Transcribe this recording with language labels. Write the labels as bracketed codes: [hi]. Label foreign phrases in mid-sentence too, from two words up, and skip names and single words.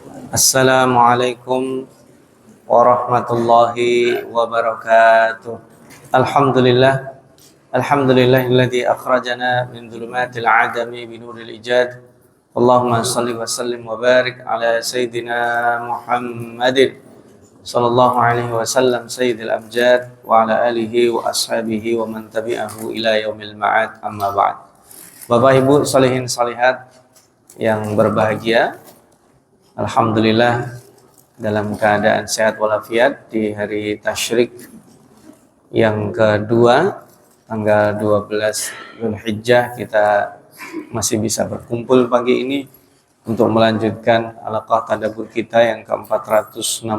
[ar] السلام عليكم ورحمة الله وبركاته. الحمد لله، الحمد لله الذي أخرجنا من ظلمات العدم بنور الإيجاد. اللهم صل وسلم وبارك على سيدنا محمد صلى الله عليه وسلم سيد الأمجاد وعلى آله وأصحابه ومن تبعه إلى يوم المعاد أما بعد. [id] Bapak Ibu [ar] صالحين صالحات [id] yang berbahagia, alhamdulillah dalam keadaan sehat walafiat di hari tasyrik yang kedua, tanggal 12 Dzulhijjah, kita masih bisa berkumpul pagi ini untuk melanjutkan halaqah tadabbur kita yang ke-465.